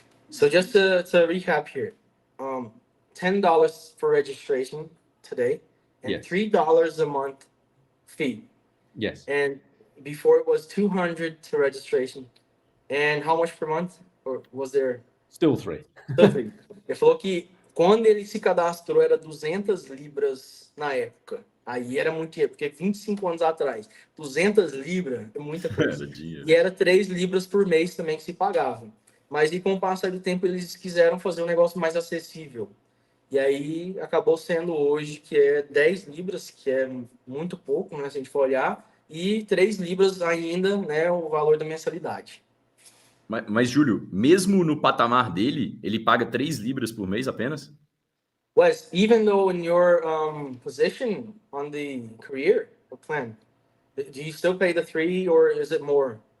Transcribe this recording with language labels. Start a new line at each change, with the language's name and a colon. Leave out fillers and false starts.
English: So just to recap here, $10 for registration today, and Yes. $3 a month fee. Yes. And before it was $200 to registration. And how much per month? Or was there? Still 3. Still 3.
Portuguese: Ele falou que quando ele se cadastrou era 200 libras na época. Aí era muito dinheiro, porque 25 anos atrás, 200 libras é muita coisa. E era 3 libras por mês também que se pagavam. Mas e com o passar do tempo eles quiseram fazer um negócio mais acessível. E aí acabou sendo hoje que é 10 libras, que é muito pouco, né, se a gente for olhar, e 3 libras ainda, né, o valor da mensalidade. Mas Júlio, mesmo no patamar dele, ele paga 3 libras por mês apenas?
English: Wes, even though in your position on the career plan, do you still pay the 3 or is it more?